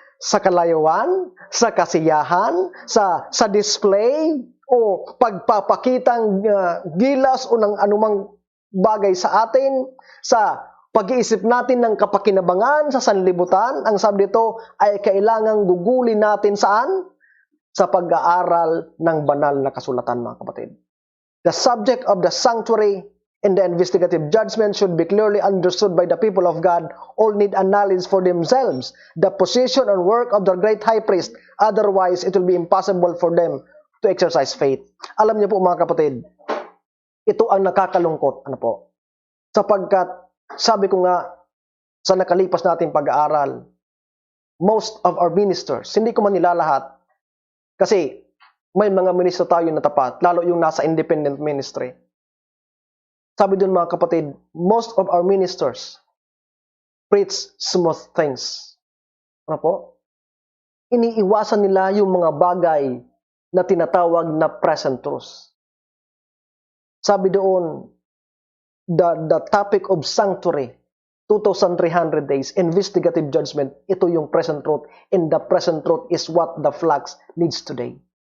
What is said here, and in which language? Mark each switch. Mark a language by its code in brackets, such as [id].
[tl] Sa kalayuan, sa kasiyahan, sa display, o pagpapakitang gilas o ng anumang bagay sa atin, sa pag-iisip natin ng kapakinabangan sa sanlibutan, ang sabi dito ay kailangang gugulin natin saan? Sa pag-aaral ng banal na kasulatan mga kapatid. [en] The subject of the sanctuary and the investigative judgment should be clearly understood by the people of God. All need a knowledge for themselves, the position and work of the great high priest. Otherwise, it will be impossible for them to exercise faith. [tl] Alam niyo po mga kapatid, ito ang nakakalungkot. Ano po? Sapagkat, sabi ko nga, sa nakalipas nating pag-aaral, [en] most of our ministers, [tl] hindi ko man nilalahat, kasi may mga ministro tayo na tapat, lalo yung nasa independent ministry. Sabi dun mga kapatid, [en] most of our ministers preach smooth things. [tl] Ano po? Iniiwasan nila yung mga bagay na tinatawag na present truth. Sabi doon, [en] the topic of sanctuary, 2,300 days, investigative judgment, [tl] ito yung [en] present truth. And the present truth is what the flags needs today.